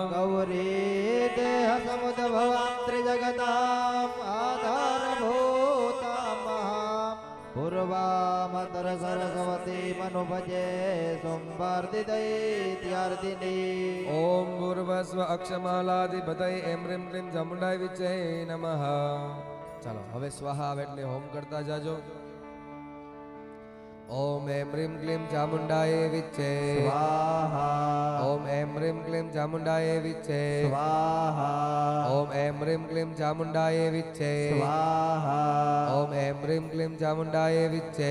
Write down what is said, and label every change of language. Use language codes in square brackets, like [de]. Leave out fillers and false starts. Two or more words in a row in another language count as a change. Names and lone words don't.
[sa] गौरी देहसमुद्भवां त्रिजगताम् आधारभूतां महां पूर्वामतर सरस्वती मनुभजे संवर्धितैत्यार्दिनी ओम भूर्भस्व अक्षमालाधिपतये एम ह्रीं क्लीं चामुण्डाय विच्चे नमः। [gu] ચાલો હવે સ્વાહા આવે એટલે હોમ કરતા જાજો। [sa] ओम एम ह्रीं क्लीं चामुण्डाय विच्चे स्वाहा ओम एम ह्रीं क्लीं चामुण्डाय विच्चे स्वाहा ओम एम ह्रीं क्लीं चामुण्डाय विच्चे स्वाहा ओम एम ह्रीं क्लीं चामुण्डाय विच्चे